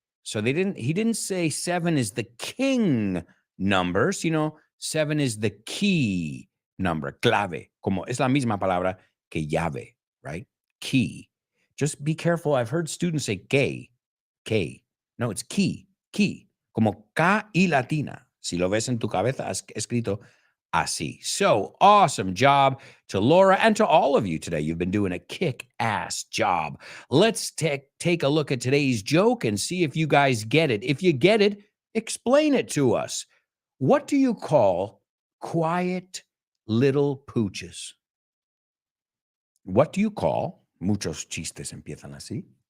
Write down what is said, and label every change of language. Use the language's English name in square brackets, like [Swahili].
[English] So he didn't say 7 is the king numbers, 7 is the key number, [Spanish] clave, como es la misma palabra que llave, [English] right? Key. Just be careful. I've heard students say K. No, it's key, [Spanish] como K y latina. Si lo ves en tu cabeza, has escrito así. [English] So awesome job to Laura and to all of you today. You've been doing a kick-ass job. Let's take a look at today's joke and see if you guys get it. If you get it, explain it to us. What do you call quiet little pooches? What do you call? [Spanish] Muchos chistes empiezan así.